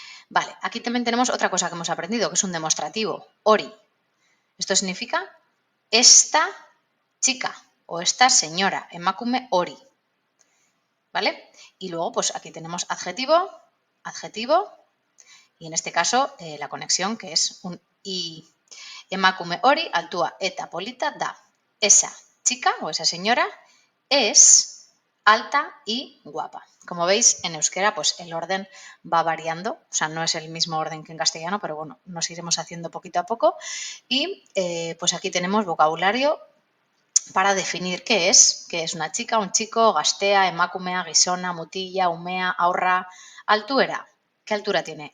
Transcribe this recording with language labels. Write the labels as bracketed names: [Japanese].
[Spanish] Vale, aquí también tenemos otra cosa que hemos aprendido, que es un demostrativo, ori. Esto significa esta chica o esta señora, [Basque] emakume ori. [Spanish] ¿Vale? Y luego, pues aquí tenemos adjetivo, adjetivo, y en este caso la conexión, que es un i. [Basque] Emakume hori altua eta polita da. [Spanish] Esa chica o esa señora es alta y guapa. Como veis, en euskera pues el orden va variando, o sea, no es el mismo orden que en castellano, pero bueno, nos iremos haciendo poquito a poco. Y pues aquí tenemos vocabulario para definir qué es una chica, un chico, gastea, emakumea, gizona, mutilla, umea, aurra, Altuera. ¿Qué altura tiene?